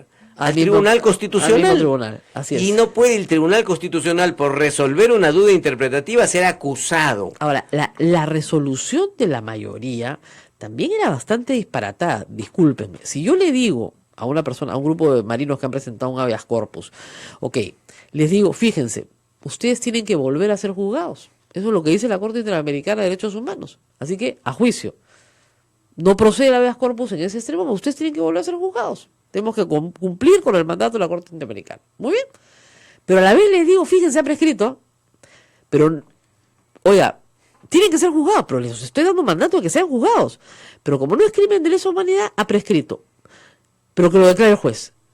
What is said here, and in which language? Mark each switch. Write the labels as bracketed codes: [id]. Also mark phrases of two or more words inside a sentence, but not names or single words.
[es] Al Tribunal Constitucional. Así es. Y no puede el Tribunal Constitucional, por resolver una duda interpretativa, ser acusado. Ahora, la resolución de la mayoría también era bastante disparatada, discúlpenme. Si yo le digo a una persona, a un grupo de marinos que han presentado un [la] habeas corpus, [es] les digo, fíjense, ustedes tienen que volver a ser juzgados. Eso es lo que dice la Corte Interamericana de Derechos Humanos. Así que, a juicio. No procede el [la] habeas corpus [es] en ese extremo, ustedes tienen que volver a ser juzgados. Tenemos que cumplir con el mandato de la Corte Interamericana. Muy bien. Pero a la vez les digo, fíjense, ha prescrito. Pero, oiga, tienen que ser juzgados, pero les estoy dando mandato de que sean juzgados. Pero como no es crimen de lesa humanidad, ha prescrito. Pero que lo declare el juez.